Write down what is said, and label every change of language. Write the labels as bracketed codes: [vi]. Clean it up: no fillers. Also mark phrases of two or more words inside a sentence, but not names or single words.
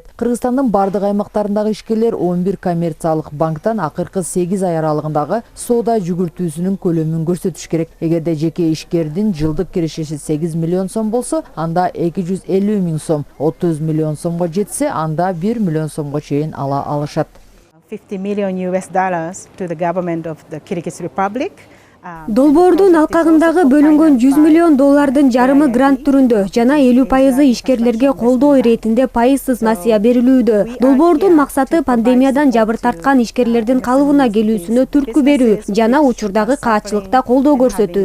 [ky] Кыргызстандын бардык аймактарындагы ишкерлер 11 коммерциялык банктан акыркы 8 ай аралыгындагы соода жүгүртүүсүнүн көлөмүн көрсөтүш керек. Эгерде жеке ишкердин жылдык кирешеси 8 миллион сом болсо, анда 250 миң сом, 30 миллион сомго жетсе, анда 1 миллион сомго чейин ала алышат. [en] $50 million to the government of the Kyrgyz Republic. [ky] Долбоордун алкагындагы бөлүнгөн 100 миллион доллардын жарымы грант түрүндө жана 50% ишкерлерге колдоо иретинде пайысыз насыя берилүүдө. Долбоордун максаты пандемиядан жабыр тарткан ишкерлердин калыбына келүүсүнө түрткү берүү жана учурдагы каатчылыкта колдоо көрсөтүү.